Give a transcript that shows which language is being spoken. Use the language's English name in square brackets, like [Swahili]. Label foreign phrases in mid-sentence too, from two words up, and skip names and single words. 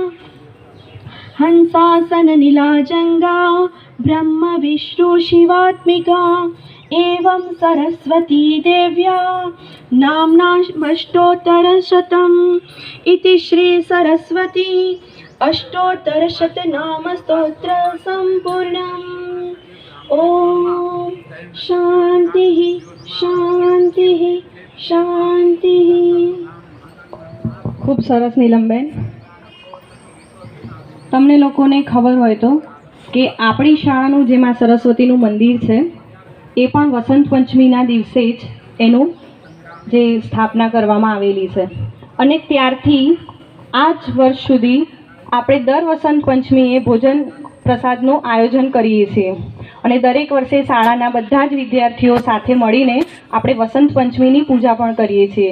[Sanskrit] हंसासन नीलाजंगा ब्रह्म विष्णु शिवात्मिका एवं सरस्वती देव्या नाम्नाष्टोत्तरशतम् इति श्री सरस्वती अष्टोत्तरशतनाम स्तोत्र संपूर्णम्। ओम शांति शांति शांति। [Gujarati] ખૂબ સરસ નીલમબેન, તમને લોકોને ખબર હોય તો કે આપણી શાળાનું જે માં સરસ્વતીનું મંદિર છે એ પણ વસંત પંચમીના દિવસે જ એનું જે સ્થાપના કરવામાં આવેલી છે અને ત્યારથી આ જ વર્ષ સુધી આપણે દર વસંત પંચમીએ ભોજન પ્રસાદનું આયોજન કરીએ છીએ અને દરેક વર્ષે શાળાના બધા જ વિદ્યાર્થીઓ સાથે મળીને આપણે વસંત પંચમીની પૂજા પણ કરીએ છીએ।